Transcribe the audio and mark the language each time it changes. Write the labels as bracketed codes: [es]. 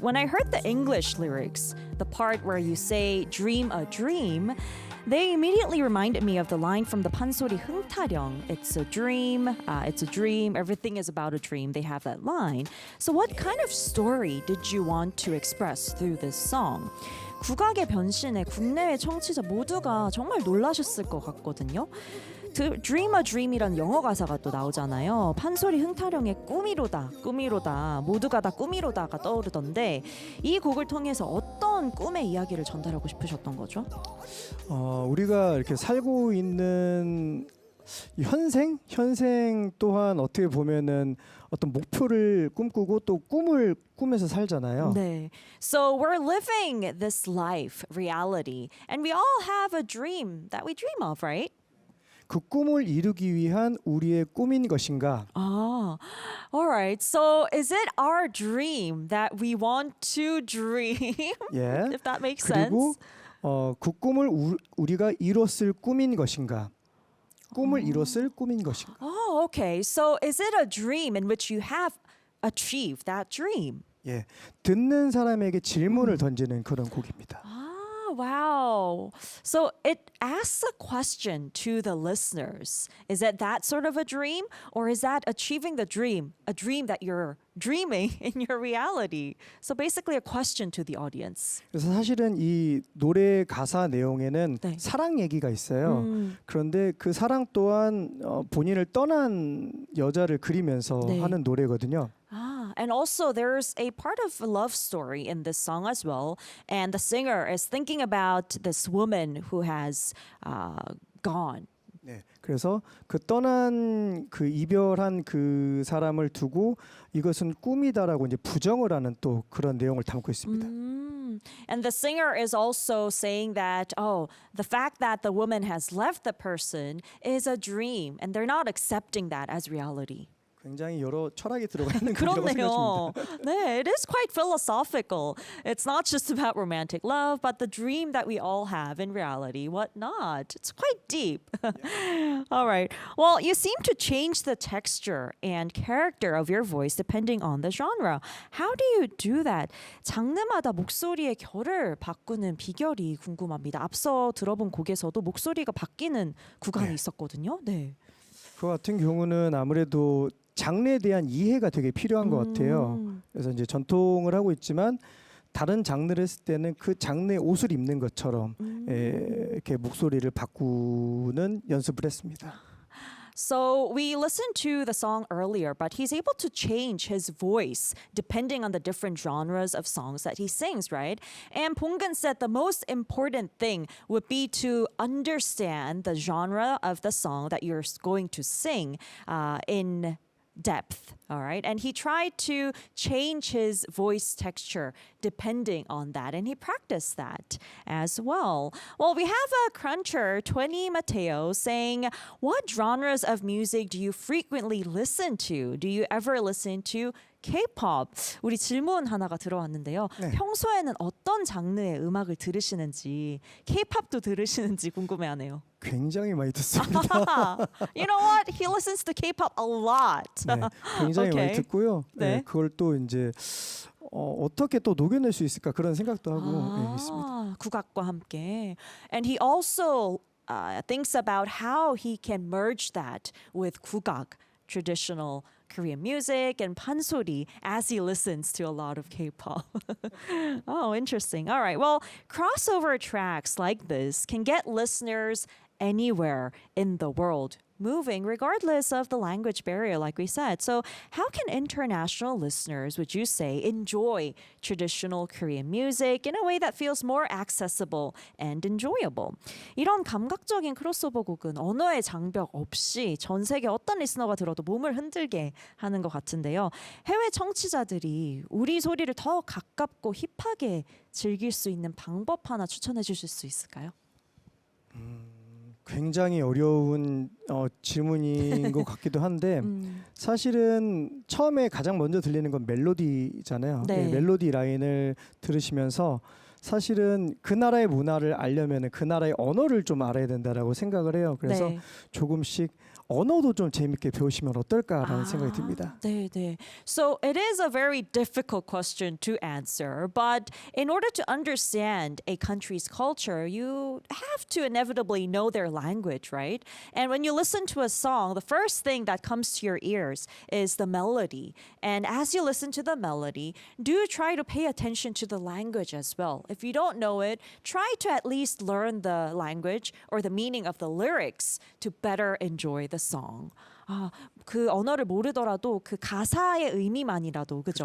[en] When I heard the English lyrics, the part where you say dream a dream, they immediately reminded me of the line from the 판소리 흥타령. It's a dream, everything is about a dream. They have that line. So what kind of story did you want to express through this song? [ko] 국악의 변신에 국내외 청취자 모두가 정말 놀라셨을 것 같거든요. Dream a Dream이라는 영어 가사가 또 나오잖아요. 판소리 흥타령의 꿈이로다, 꿈이로다, 모두가 다 꿈이로다가 떠오르던데 이 곡을 통해서 어떤 꿈의 이야기를 전달하고 싶으셨던 거죠? 우리가 이렇게 살고 있는 현생 또한 어떻게 보면은 어떤 목표를 꿈꾸고 또 꿈을 꾸면서 살잖아요. 네. [en] So we're living this life, reality, and we all have a dream that we dream of, right? [ko] 그 꿈을 이루기 위한 우리의 꿈인 것인가? [en] All right. So is it our dream that we want to dream? [ko] 예. [en] If that makes [ko] 그리고 [en] sense. [ko] 그 꿈을 우리가 이뤘을 꿈인 것인가? 꿈을 이뤘을 꿈인 것인가? [en] Oh, okay. So is it a dream in which you have achieved that dream? [ko] 예. 듣는 사람에게 질문을 던지는 그런 곡입니다. [en] Oh, wow. So it asks a question to the listeners. Is it that sort of a dream? Or is that achieving the dream, a dream that you're dreaming in your reality? So basically a question to the audience. [ko] 그래서 사실은 이 노래 가사 내용에는 네. 사랑 얘기가 있어요. 그런데 그 사랑 또한 본인을 떠난 여자를 그리면서 네. 하는 노래거든요. [en] And also there's a part of a love story in this song as well. And the singer is thinking about this woman who has gone. [ko] 네. 그래서 그 떠난 그 이별한 그 사람을 두고 이것은 꿈이다라고 이제 부정을 하는 또 그런 내용을 담고 있습니다. [en] And the singer is also saying that, oh, the fact that the woman has left the person is a dream, and they're not accepting that as reality. [ko] 굉장히 여러 철학이 들어가 있는 곡이라고 생각합니다. 그렇네요. [en] 네, it is quite philosophical. It's not just about romantic love, but the dream that we all have in reality, whatnot. It's quite deep. All right. Well, you seem to change the texture and character of your voice depending on the genre. How do you do that? [ko] 장르마다 목소리의 결을 바꾸는 비결이 궁금합니다. 앞서 들어본 곡에서도 목소리가 바뀌는 구간이 있었거든요. 네. 그 같은 경우는 아무래도 장르에 대한 이해가 되게 필요한 것 같아요. 그래서 이제 전통을 하고 있지만 다른 장르를 했을 때는 그 장르의 옷을 입는 것처럼 이렇게 목소리를 바꾸는 연습을 했습니다. [en] So we listened to the song earlier, but he's able to change his voice depending on the different genres of songs that he sings, right? And Ponggun said the most important thing would be to understand the genre of the song that you're going to sing in depth, all right? And he tried to change his voice texture depending on that, and he practiced that as well. Well, we have a cruncher, 20 Mateo, saying, what genres of music do you frequently listen to? Do you ever listen to K-pop? [ko] 우리 질문 하나가 들어왔는데요. 네. 평소에는 어떤 장르의 음악을 들으시는지, K-pop도 들으시는지 궁금해하네요. 굉장히 많이 듣습니다. [en] You know what? He listens to K-pop a lot. [ko] 네, 굉장히 [en] Okay. [ko] 많이 듣고요. 네. 네, 그걸 또 이제 어떻게 또 녹여낼 수 있을까 그런 생각도 하고 있습니다. 국악과 함께. [en] And he also thinks about how he can merge that with 국악, traditional Korean music, and pansori as he listens to a lot of K-pop. Oh, interesting. All right. Well, crossover tracks like this can get listeners anywhere in the world moving regardless of the language barrier, like we said. So how can international listeners, would you say, enjoy traditional Korean music in a way that feels more accessible and enjoyable? [ko] 이런 감각적인 크로스오버 곡은 언어의 장벽 없이 전 세계 어떤 리스너가 들어도 몸을 흔들게 하는 것 같은데요. 해외 청취자들이 우리 소리를 더 가깝고 힙하게 즐길 수 있는 방법 하나 추천해 주실 수 있을까요? 굉장히 어려운 질문인 것 같기도 한데 사실은 처음에 가장 먼저 들리는 건 멜로디잖아요. 네. 멜로디 라인을 들으시면서 사실은 그 나라의 문화를 알려면 그 나라의 언어를 좀 알아야 된다라고 생각을 해요. 그래서 네. 조금씩 언어도 좀 재밌게 배우시면 어떨까라는 생각이 듭니다. 네, 네. [en] So it is a very difficult question to answer, but in order to understand a country's culture, you have to inevitably know their language, right? And when you listen to a song, the first thing that comes to your ears is the melody. And as you listen to the melody, do try to pay attention to the language as well. If you don't know it, try to at least learn the language or the meaning of the lyrics to better enjoy the song. [ko] 그 언어를 모르더라도 그 가사의 의미만이라도 그죠?